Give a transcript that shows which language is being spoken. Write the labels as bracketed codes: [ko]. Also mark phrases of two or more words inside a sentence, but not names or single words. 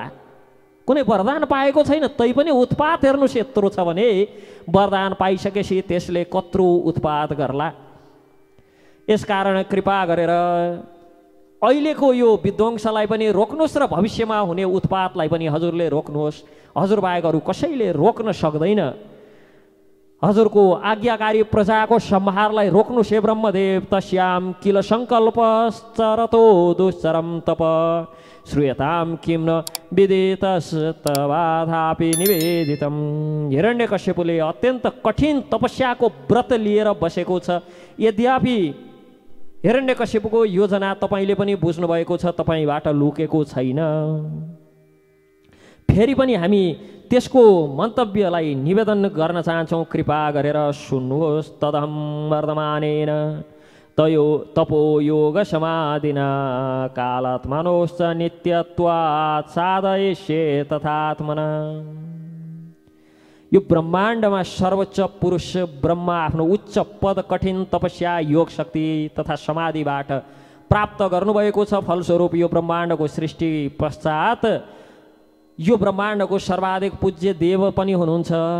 [ne] कुनै वरदान पाएको छैन तैपनि उत्पात हेर्नुहोस् यत्रो छ भने वरदान पाइसकेपछि त्यसले कत्रो उत्पात गर्ला। यसकारण कृपा गरेर अहिलेको यो विध्वंसलाई पनि रोक्नुहोस् र भविष्यमा हुने उत्पातलाई पनि हजुरले रोक्नुहोस्। हजुर बाहेक अरू कसैले रोक्न सक्दैन। हजुरको आज्ञाकारी प्रजाको संहारलाई रोक्नुहोस् हे ब्रह्मदेव। [sa] तस्याम किल सङ्कल्पश्चरतो दुश्चरम तप श्रूयताम किम न विदितस्तवाधापि निवेदितम। [ne] हिरण्यकश्यपले अत्यन्त कठिन तपस्याको व्रत लिएर बसेको छ। यद्यपि हिरण्यकश्यपको योजना तपाईँले पनि बुझ्नुभएको छ, तपाईँबाट लुकेको छैन। फेरि पनि हामी त्यसको मन्तव्यलाई निवेदन गर्न चाहन्छौँ, कृपा गरेर सुन्नुहोस्। [sa] तदहं वर्धमानेन तपो योग समाधिना कालात्मनोश्च नित्यत्वात् साधयिष्ये तथात्मना। [ne] यो ब्रह्माण्डमा सर्वोच्च पुरुष ब्रह्मा आफ्नो उच्च पद, कठिन तपस्या, योग शक्ति तथा समाधिबाट प्राप्त गर्नुभएको छ। फलस्वरूप यो ब्रह्माण्डको सृष्टि पश्चात यो ब्रह्माण्डको सर्वाधिक पूज्य देव पनि हुनुहुन्छ।